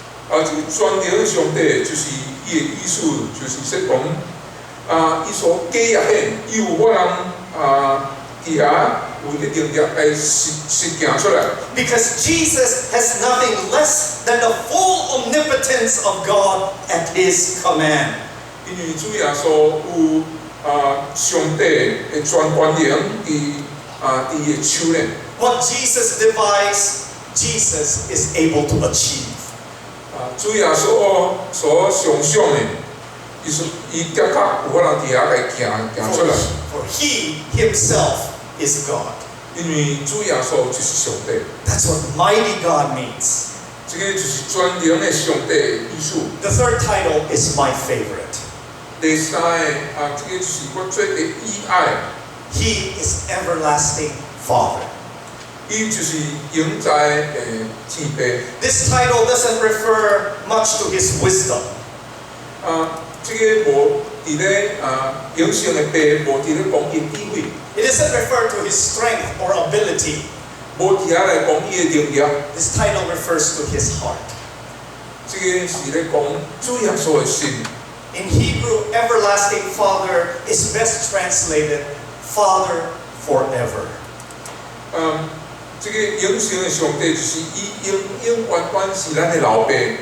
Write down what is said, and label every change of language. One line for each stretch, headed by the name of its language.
Min Nan Chinese: 这个全能的上帝就是伊的意思，就是说讲伊所计划的，伊有可能伫遐有一个能力来实行出来。
English: Because Jesus has nothing less than the full omnipotence of God at his command.
Min Nan Chinese: 因为主耶稣有上帝的全权能伫伊的手里。
English: What Jesus devised, Jesus is able to achieve.
Min Nan Chinese: 主耶稣所想象的，伊的确有法通伫遐来行出来。
English: For He Himself is God.
Min Nan Chinese: 因为主耶稣就是上帝。
English: That's what mighty God means.
Min Nan Chinese: 这个就是全能的上帝的意思。
English: The third title is my favorite.
Min Nan Chinese: 第三个这个就是我最喜爱。
English: He is everlasting Father.
Min Nan Chinese: 伊就是永在的天父。
English: This title doesn't refer much to His wisdom.
Min Nan Chinese: 这个无伫咧永生的父，无伫咧讲伊智慧。
English: It doesn't refer to His strength or ability.
Min Nan Chinese: 无伫遐来讲伊的能力。
English: This title refers to His heart.
Min Nan Chinese: 这个是咧讲主耶稣的心。
English: In Hebrew, everlasting Father is best translated Father forever.
Min Nan Chinese: 这个永生的上帝就是伊永远是咱的老爸。